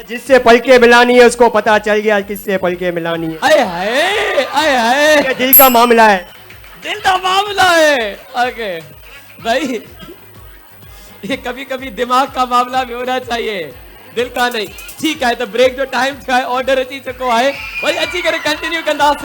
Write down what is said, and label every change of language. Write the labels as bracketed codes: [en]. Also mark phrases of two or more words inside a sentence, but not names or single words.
[hi] जिससे पलके मिलानी है उसको पता चल गया किससे पलके मिलानी है। आए हाय आए हाय, ये दिल का मामला है, दिल का मामला है। ओके भाई, ये कभी कभी दिमाग का मामला भी होना चाहिए, दिल का नहीं। ठीक है, तो ब्रेक जो टाइम था [sd] ऑर्डर अची चुको है, वरी अची करे कंटिन्यू कंदासे।